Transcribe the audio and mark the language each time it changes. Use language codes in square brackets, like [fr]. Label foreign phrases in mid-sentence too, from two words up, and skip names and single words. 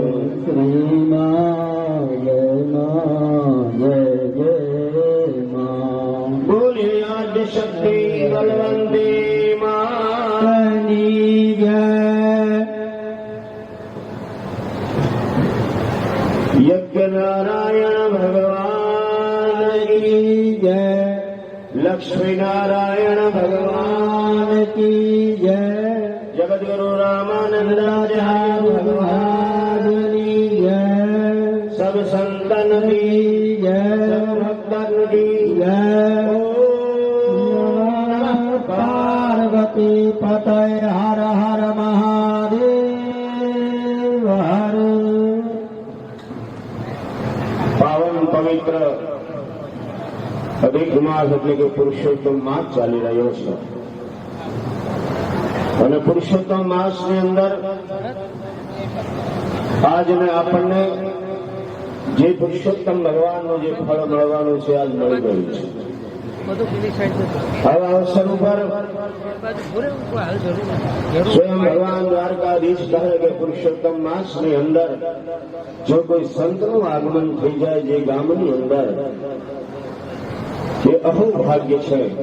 [hi] श्री माँ जय जय माँ। बोले आद्य शक्ति बलवंती माँ जय। यज्ञ नारायण भगवान की जय। लक्ष्मी नारायण भगवान की जय। जगत गुरु रामानंदाचार्य भगवान की जय। सब संतन की जय। सब भक्तन की जय। ओम पार्वती पतये हर हर महादेव हर। पावन पवित्र अधिक मास [gu] એટલે કે પુરુષોત્તમ માસ ચાલી રહ્યો છે અને પુરુષોત્તમ માસની અંદર આજને આપણને જે પુરુષોત્તમ ભગવાનનું જે ફળ મળવાનું છે આજ મળી ગયું છે। હવે અવસર ઉપર સ્વયં ભગવાન દ્વારકાધીશ કહે કે પુરુષોત્તમ માસની અંદર જો કોઈ સંતનું આગમન થઈ જાય જે ગામની અંદર એ અહોભાગ્ય છે।